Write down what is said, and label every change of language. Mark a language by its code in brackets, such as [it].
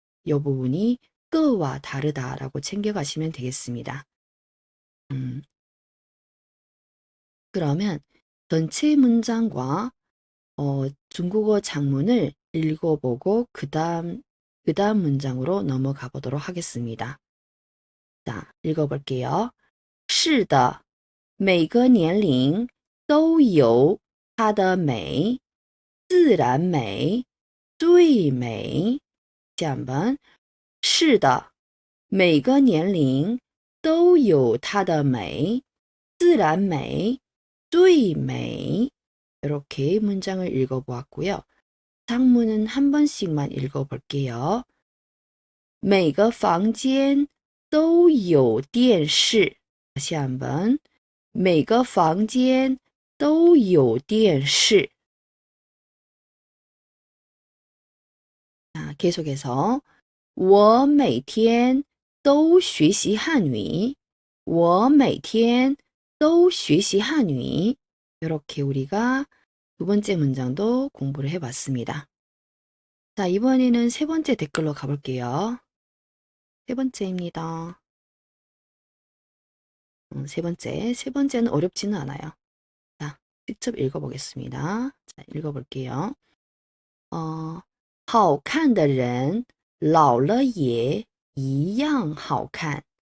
[ko] 이 부분이 끄와 다르다라고 챙겨가시면 되겠습니다. 그러면 전체 문장과 중국어 장문을 읽어보고 그다음 문장으로 넘어가 보도록 하겠습니다. 자, 읽어볼게요. [zh] 是的，每个年龄都有它的美，自然美最美。下面是的，每个年龄都有它的美，自然美最美。 [ko] 이렇게 문장을 읽어보았고요. 장문은 한 번씩만 읽어볼게요. [zh] 每个房间都有电视。 [ko] 다시 한번. [zh] 每个房间都有电视. [ko] 자, 계속해서 [zh] 我每天都学习汉语. 我每天都学习汉语. [ko] 이렇게 우리가 두 번째 문장도 공부를 해봤습니다. 자, 이번에는 세 번째 댓글로 가볼게요. 세 번째입니다. 세 번째는 어렵지는 않아요. 자, 직접 읽어보겠습니다. 자, 읽어볼게요. [zh] 好看的人老了也一样好看.